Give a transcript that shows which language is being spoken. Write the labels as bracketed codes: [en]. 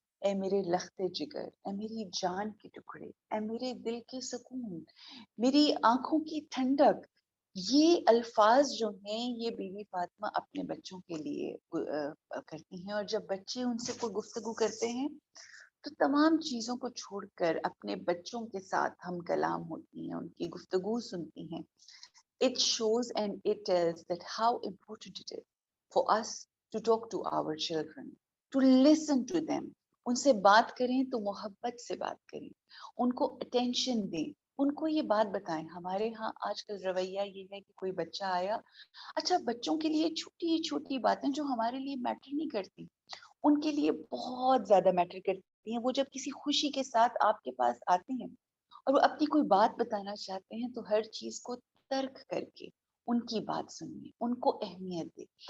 [ur] اے میرے لخت جگر، اے میری جان کے ٹکڑے، اے میرے دل کے سکون، میری آنکھوں کی ٹھنڈک. یہ الفاظ جو ہیں یہ بی بی فاطمہ اپنے بچوں کے لیے کرتی ہیں، اور جب بچے ان سے کوئی گفتگو کرتے ہیں تو تمام چیزوں کو چھوڑ کر اپنے بچوں کے ساتھ ہم کلام ہوتی ہیں، ان کی گفتگو سنتی ہیں. [en] It shows and it tells that how important it is for us to talk to our children, to listen to them. [ur] ان سے بات کریں تو محبت سے بات کریں، ان کو attention دیں، ان کو یہ بات بتائیں. ہمارے ہاں آج کل رویہ یہ ہے کہ کوئی بچہ آیا، اچھا بچوں کے لیے چھوٹی چھوٹی باتیں جو ہمارے لیے میٹر نہیں کرتی ان کے لیے بہت زیادہ میٹر کرتی ہیں. وہ جب کسی خوشی کے ساتھ آپ کے پاس آتے ہیں اور وہ اپنی کوئی بات بتانا چاہتے ہیں تو ہر چیز کو ترک کر کے ان کی بات سنیے، ان کو اہمیت دے.